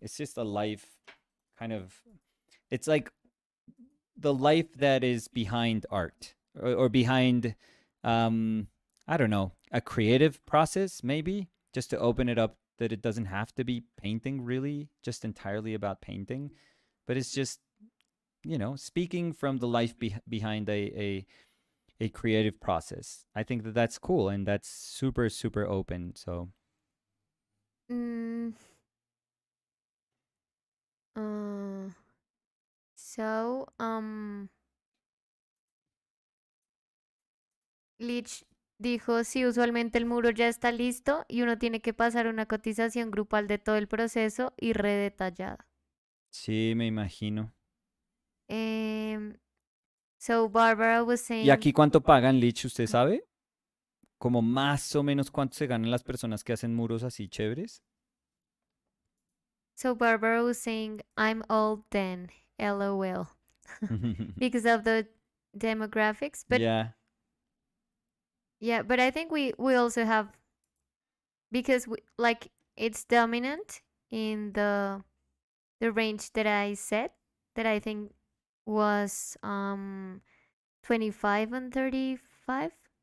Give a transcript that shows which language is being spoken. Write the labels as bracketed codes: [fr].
[en] It's just a life kind of. It's like the life that is behind art or behind I don't know, a creative process maybe, just to open it up that it doesn't have to be painting really just entirely about painting, but it's just speaking from the life behind a creative process. I think that that's cool and that's super super open. So [es] Mm, uh, so, Lich dijo, sí, usualmente el muro ya está listo y uno tiene que pasar una cotización grupal de todo el proceso y redetallada. sí, me imagino. [en] Em, so Barbara was [es] ¿Y [en] saying, [es] aquí cuánto pagan, Lich? ¿Usted sabe? Como más o menos cuánto se ganan las personas que hacen muros así chéveres. [en] so Barbara was saying, I'm old then, LOL, because of the demographics. But Yeah. yeah, but I think we also have because like it's dominant in the range that I said that I think was 25 and 35.